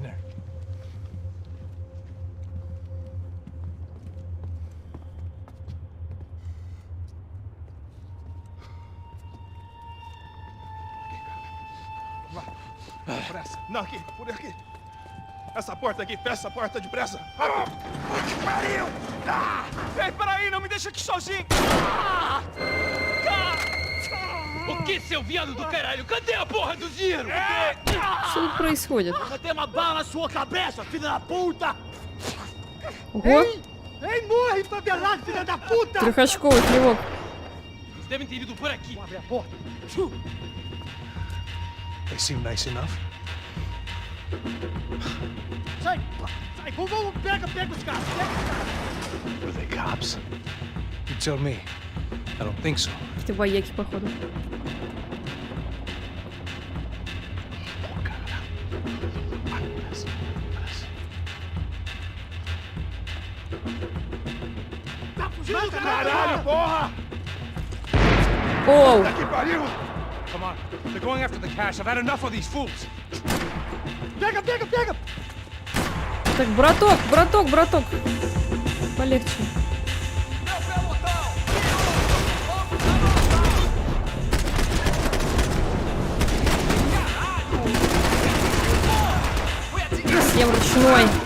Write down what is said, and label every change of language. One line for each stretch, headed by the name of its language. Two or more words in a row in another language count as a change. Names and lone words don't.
Portuguese: Pressa. Não, aqui, por aqui. Essa porta aqui, fecha essa porta depressa. Rápido. Que pariu! Ah! Ei, peraí, não me deixa aqui sozinho. O que, seu viado do caralho? Cadê a porra do dinheiro?
Russian: Что тут происходит?
Portuguese: Cadê uma bala na sua cabeça, filha da puta?
Russian: Ого!
Portuguese: Ei, morre, favelado, filha da puta!
Russian: Трехочковый плевок.
Portuguese: Eles devem ter ido por aqui. Abre a porta.
English: They seem nice enough.
Portuguese: Sai, vamos, pega os caras,
English: Were they cops? You tell me. I don't think so.
Russian: Какие-то вояки, походу.
Portuguese: Caralho, porra! Оу! Que pariu!
English: Come on. They're going after the cash. I've had enough of these fools.
Portuguese: Pega!
Russian: Так, браток! Полегче. Всем ручной.